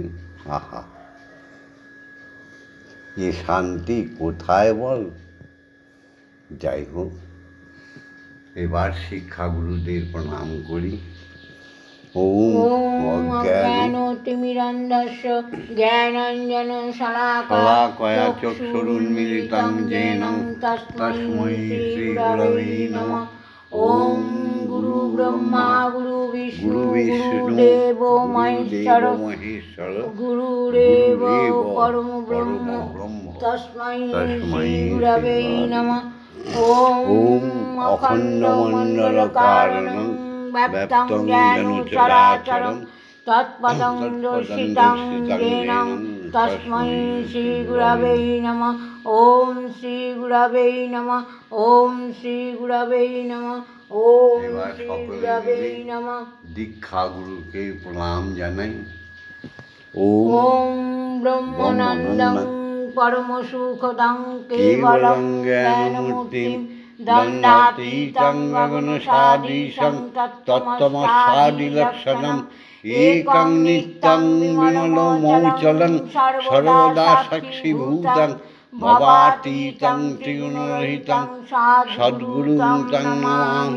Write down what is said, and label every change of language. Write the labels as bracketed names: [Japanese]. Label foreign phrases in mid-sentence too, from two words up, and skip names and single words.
[Bangla] আহা, এ শান্তি কোথায় বল? যাই হোক, এবার শিক্ষাগুরুদের প্রণাম করি। [Sanskrit] ওম অজ্ঞানতিমিরান্ধস্য জ্ঞানাঞ্জন শলাকয়া চক্ষুরুন্মিলিतं येन তস্मै শ্রীগুরবে নমঃ। ওম গুরু ব্রহ্মা গুরু বিষ্ণু গুরুদেবো মহেশ্বর গুরুরেব পরম ব্রহ্ম তস্मै শ্রীগুরবে নমঃ। ওম অখণ্ডমণ্ডলকারণং ব্যাপ্তং জ্ঞান চরাচরং তৎপদং দর্শিতং येन তস্मै শ্রীগুরবে নমঃ। ওম শ্রীগুরবে নমঃ। ওম শ্রীগুরবে নমঃ। ওম শ্রীগুরবে নমঃ। [Bangla] দীক্ষা গুরুকে প্রণাম জানাই। [Sanskrit] ওম ব্রহ্মানন্দং পরম সুখদং কেবলং জ্ঞানমূর্তিং দণ্ডাতীতং গগনসাদৃশং তত্ত্বমস্যাদিলক্ষণং একং নিত্যং বিমলমৌচলং সর্বদা সাক্ষীভূতং ভবাতীতং ত্রিগুণরহিতং সদ্গুরুং তং নমামি।